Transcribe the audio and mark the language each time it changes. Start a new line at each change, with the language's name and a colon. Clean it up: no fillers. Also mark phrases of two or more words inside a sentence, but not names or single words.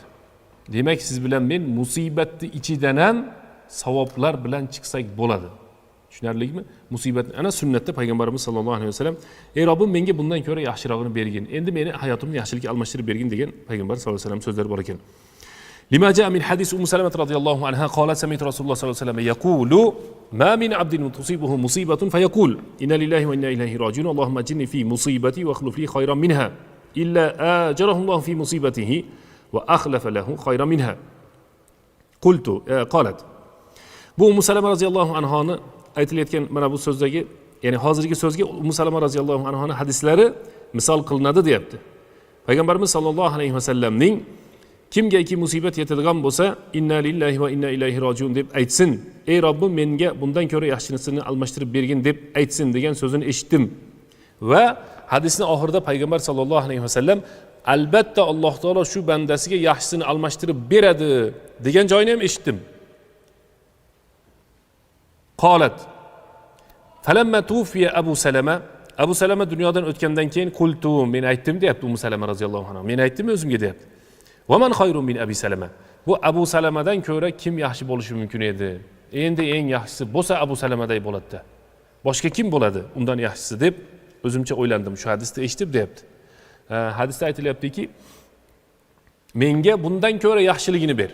Uzbek: Demak, siz bilan men musibatning ichidan ham savoblar bilan chiqsak bo'ladi. Tushunarlimi? Musibat ana sunnatda payg'ambarimiz sollallohu alayhi vasallam ey Robbim, menga bundan ko'ra yaxshirog'ini bergin. Endi meni hayotimni yaxshilikka almashtirib bergin degan payg'ambar sollallohu alayhi vasallam so'zlari bor ekan.
Arabic: لما جاء من حديث سلمة رضي الله عنها قالت سمعت رسول الله صلى الله عليه وسلم يقول ما من عبد تصيبه مصيبة فيقول إن لله وإنا إليه راجعون اللهم أجرني في مصيبتي واخلف لي خيرا منها إلا آجره الله في مصيبته وأخلف له خيرا منها قالت
Uzbek: bu Salama roziyallohu anhoni aytilayotgan mana bu so'zdagi, ya'ni hozirgi so'zga Salama roziyallohu anhoni hadislari misol qilinadi deyapti. Payg'ambarimiz sollallohu alayhi vasallamning kimgaki musibat yetadigan bo'lsa,
Arabic: إنا لله وإنا إليه راجعون
Uzbek: deb aytsin. Ey Robbim, menga bundan ko'ra yaxshisini almashtirib bergin deb aytsin degan so'zini eshitdim. Va hadisning oxirida payg'ambar sollallohu alayhi vasallam albatta Alloh taolo shu bandasiga yaxshisini almashtirib beradi degan joyini ham eshitdim.
Arabic: قالت فلما توفي
Uzbek: Abu Salama dunyodan o'tgandan keyin qultu, men aytdim deyapti Salama roziyallohu anhu. Men aytdim o'zimga deyapti.
Arabic: وَمَنْ خَيْرٌ مِنْ أَبِي سَلَمَةَ.
Uzbek: Bu Abu Salamadan ko'ra kim yaxshi bo'lishi mumkin edi? Endi eng yaxshisi bo'lsa Abu Salamaday bo'ladi. Boshqa kim bo'ladi undan yaxshisi deb o'zimcha o'ylandim. Shu hadisni eshitib deyapti. Hadisda aytilyaptiki, menga bundan ko'ra yaxshiligini ber.